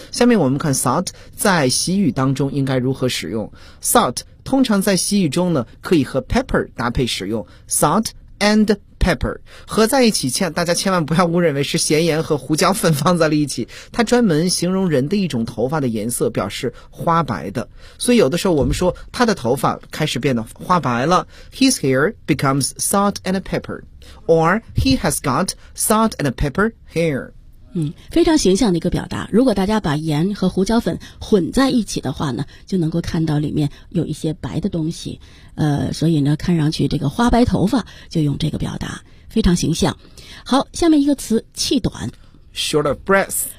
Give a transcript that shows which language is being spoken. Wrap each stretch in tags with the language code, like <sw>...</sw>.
<zh>下面我们看 salt 在习语当中应该如何使用。 salt 通常在习语中呢可以和 pepper 搭配使用， salt and pepper 合在一起，大家千万不要误认为是咸盐和胡椒粉放在了一起，它专门形容人的一种头发的颜色，表示花白的。所以有的时候我们说他的头发开始变得花白了，</zh> <en>his hair becomes salt and pepperOr he has got salt and pepper hair。</en> <zh>非常形象的一个表达。如果大家把盐和胡椒粉混在一起的话呢，就能够看到里面有一些白的东西，所以呢看上去这个花白头发就用这个表达，非常形象。好，下面一个词气短，</zh> <en>short of breath。</en>